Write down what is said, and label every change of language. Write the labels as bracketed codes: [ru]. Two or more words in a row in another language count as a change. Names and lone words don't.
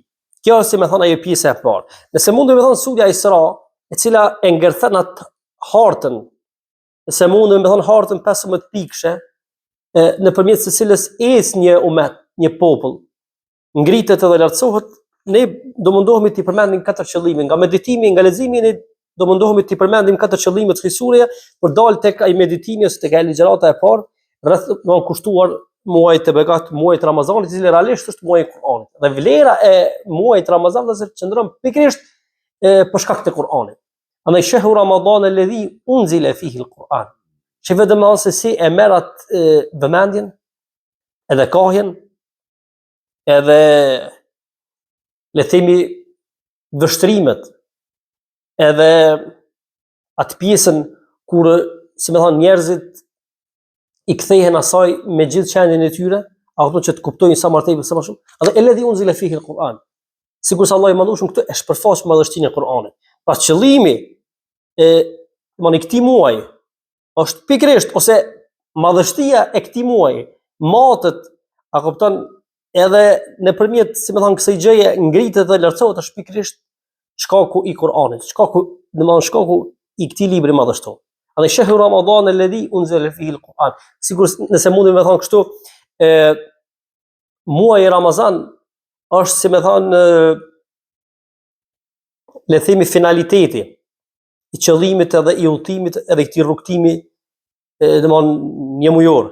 [sq] Kjo është, si më thon, ajo pjesa e parë. Nëse mundem të them surja Isra, e cila e ngërthen atë hartën se mundemi me thënë hartën 15 pikëshe, nëpërmjet së cilës ecë një umet, një popull, ngritet edhe lartësohet, ne do mundohemi t'i përmendim 4 qëllime, nga meditimi, nga leximi, ne do mundohemi t'i përmendim 4 qëllime të kësaj sureje për dalë tek ai meditimi ose tek ai ligjërata e parë, rreth do kushtuar muajit të begat, muajit Ramazanit, i cili realisht është muaji i Kur'anit. Dhe vlera e muajit Ramazan dhe qëndron pikërisht për shkak të Kur'anit. [ar] Andaj شهر رمضان الذي أنزل فيه القرآن. [sq] Që vetëm se si e merr atë vëmendjen, edhe kahjen, edhe le themi vështrimet, edhe atë pjesën kur, si më thon, njerëzit i kthehen asaj me gjithë qendjen e tyre, ato që të kuptojnë sa më tepër sa më shumë. [ar] Edhe الذي أنزل فيه القرآن. [sq] Sigurisht Allah i madhueshëm këtë e shpërfaq madhështinë e Kur'anit. Pra qëllimi i këtij muaji është pikërisht, ose madhështia e këtij muaji matet, a kupton, edhe nëpërmjet, si më thon, kësaj gjëje ngritet dhe lartësohet, është pikërisht shkaku i Kur'anit, shkaku i këtij libri madhështor. [ar] Andaj شهر رمضان الذي أنزل فيه القرآن. [sq] Sigurisht nëse mundem me thon kështu, muaji i Ramazan është, si më thon, le themi finaliteti i qëllimit edhe i udhëtimit edhe këtij rrugtimi një mujor.